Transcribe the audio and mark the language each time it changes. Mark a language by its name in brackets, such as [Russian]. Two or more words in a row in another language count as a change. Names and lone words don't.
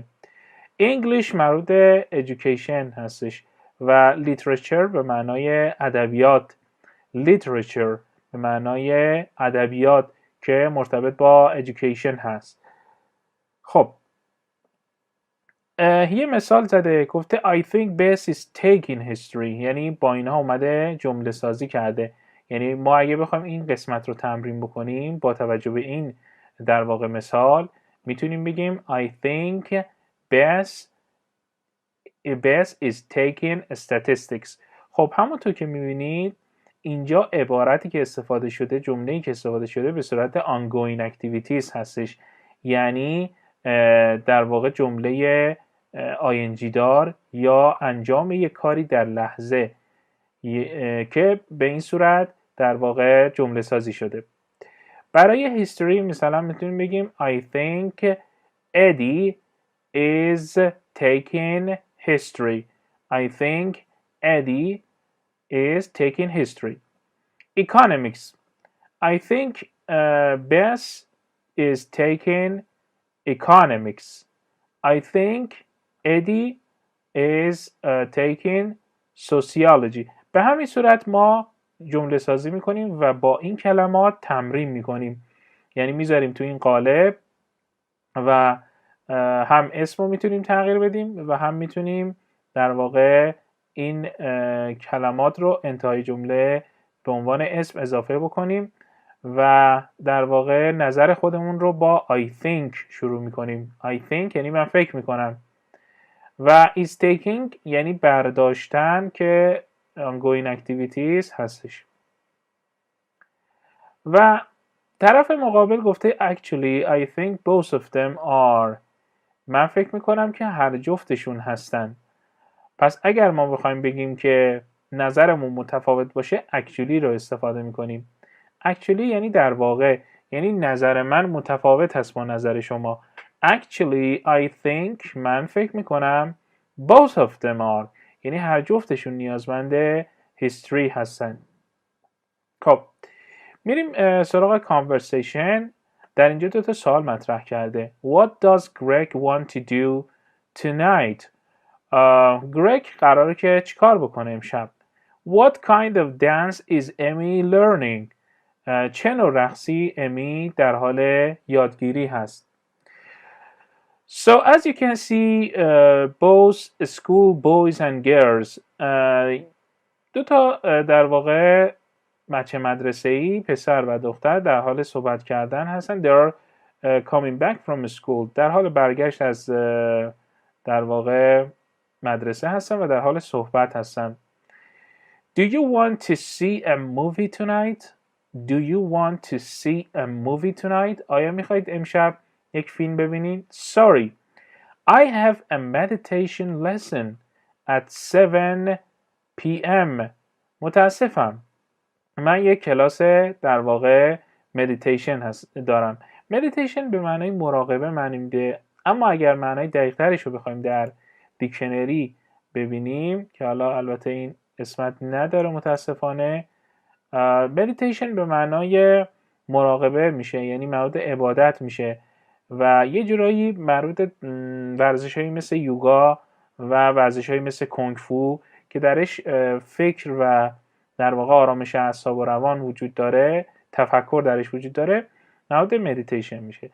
[Persian] انگلیش مربوط education هستش و لیترچر به معنای ادبیات. لیترچر به معنای ادبیات که مرتبط با education هست. خب یه مثال زده، گفته [English] I think Bess is taking history، [Persian] یعنی با اینها اومده جمله سازی کرده. یعنی ما اگه بخوایم این قسمت رو تمرین بکنیم با توجه به این در واقع مثال میتونیم بگیم [English] I think Bess is taking statistics. [Persian] خب همونطور که میبینید اینجا عبارتی که استفاده شده، جمله‌ای که استفاده شده به صورت [English] ongoing activities [Persian] هستش، یعنی در واقع جمله ing دار یا انجام یک کاری در لحظه که به این صورت در واقع جمله سازی شده. برای history مثلا میتونیم بگیم [English] I think Eddie is taking history. I think Eddie is taking history. Economics. I think Bess is taking economics. I think Eddie is taking sociology. [Persian] به همین صورت ما جمله سازی میکنیم و با این کلمات تمرین میکنیم، یعنی میذاریم تو این قالب و هم اسم رو میتونیم تغییر بدیم و هم میتونیم در واقع این کلمات رو انتهای جمله به عنوان اسم اضافه بکنیم و در واقع نظر خودمون رو با [English] I think [Persian] شروع میکنیم. [English] I think [Persian] یعنی من فکر میکنم و [English] is taking [Persian] یعنی برداشتن که [English] ongoing activities [Persian] هستش. و طرف مقابل گفته [English] actually I think both of them are. [Persian] من فکر میکنم که هر جفتشون هستن. پس اگر ما بخوایم بگیم که نظرمون متفاوت باشه actually رو استفاده میکنیم. actually یعنی در واقع، یعنی نظر من متفاوت هست با نظر شما. [English] Actually I think [Persian] من فکر میکنم [English] both of them are، [Persian] یعنی هر جفتشون نیازمند history هستن. خب میریم سراغ conversation. در اینجا دو تا سوال مطرح کرده. [English] What does Greg want to do tonight؟ [Persian] گرگ قراره که چیکار بکنه امشب؟ [English] What kind of dance is Emmy learning؟ [Persian] چه نوع رقصی امی در حال یادگیری هست؟ [English] So as you can see both school boys and girls [Persian] دو تا در واقع بچه مدرسه‌ای پسر و دختر در حال صحبت کردن هستن. [English] They are coming back from school، [Persian] در حال برگشت از در واقع مدرسه هستن و در حال صحبت هستن. [English] Do you want to see a movie tonight؟ Do you want to see a movie tonight؟ [Persian] آیا میخواید امشب یک فیلم ببینید؟ [English] Sorry, I have a meditation lesson at 7 p.m. [Persian] متاسفم، من یک کلاس در واقع meditation دارم. meditation به معنای مراقبه معنی میده، اما اگر معنای دقیق ترش رو بخوایم در دیکشنری ببینیم که حالا البته این اسمت نداره متاسفانه، meditation به معنای مراقبه میشه، یعنی مربوط عبادت میشه و یه جورایی مربوط ورزش‌هایی مثل یوگا و ورزش‌هایی مثل کنگ فو که درش فکر و در واقع آرامش اعصاب و روان وجود داره، تفکر درش وجود داره، مربوط meditation میشه.